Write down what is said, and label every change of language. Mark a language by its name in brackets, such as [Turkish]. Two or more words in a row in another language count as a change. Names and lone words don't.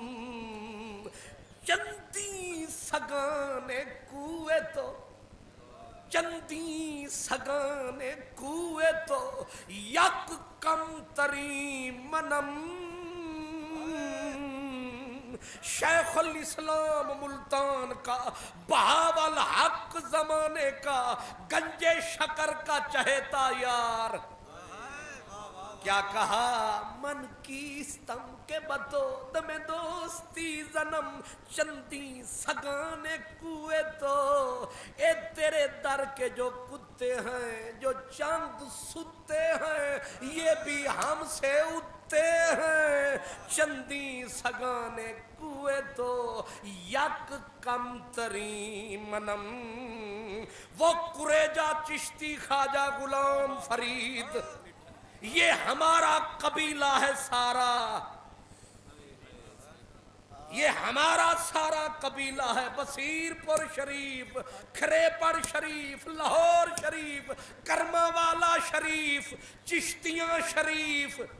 [Persian] چندی سگانے کوئے تو چندی سگانے کوئے تو یک کم ترین منم [Urdu] شیخ الاسلام ملتان کا بہاول حق زمانے کا گنج شکر کا چہتا یار کیا کہا [Persian] من کیستم کے بتو دم دوستی زنم چندی سگانے کوئے تو [Urdu] اے تیرے در کے جو کتے ہیں جو چند ستے ہیں یہ بھی ہم سے سکتے ہیں [Persian] چندی سگانے کوئے تو یک کم ترین منم [Urdu] وہ قریجہ چشتی خواجہ غلام فرید یہ ہمارا قبیلہ ہے سارا یہ ہمارا سارا قبیلہ ہے بصیر پور شریف کھریپر شریف لاہور شریف کرما والا شریف چشتیاں شریف